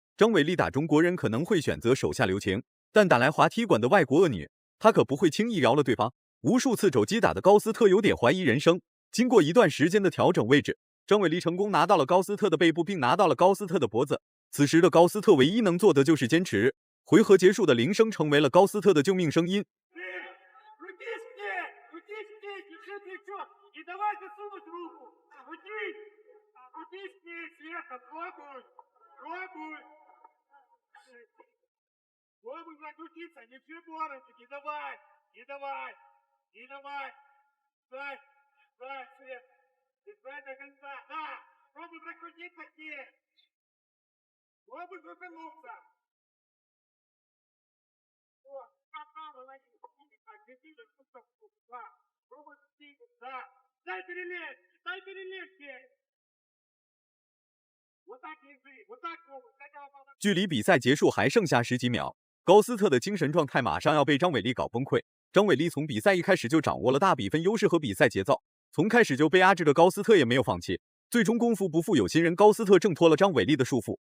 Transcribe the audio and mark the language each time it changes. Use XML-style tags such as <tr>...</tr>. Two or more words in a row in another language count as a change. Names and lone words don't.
<zh>张伟丽打中国人可能会选择手下留情，但打来滑踢馆的外国恶女，她可不会轻易饶了对方。无数次肘击打的高斯特有点怀疑人生。经过一段时间的调整位置， 张伟丽成功拿到了高斯特的背部，并拿到了高斯特的脖子。此时的高斯特唯一能做的就是坚持。回合结束的铃声成为了高斯特的救命声音。</zh> <ru>Попробуй закрутиться, не все борончики, давай, не давай, не давай. Стой, стой, Свет, и стой до конца, да, пробуй прокрутиться здесь. Пробуй крутануться. О, молодец, так, держи, да, пробуй двигаться, да, дай перелезть здесь. Вот так держи, вот так пробуй,</ru> <zh>距离比赛结束还剩下10几秒，高斯特的精神状态马上要被张伟丽搞崩溃。张伟丽从比赛一开始就掌握了大比分优势和比赛节奏，从开始就被压制的高斯特也没有放弃，最终功夫不负有心人，高斯特挣脱了张伟丽的束缚。</zh>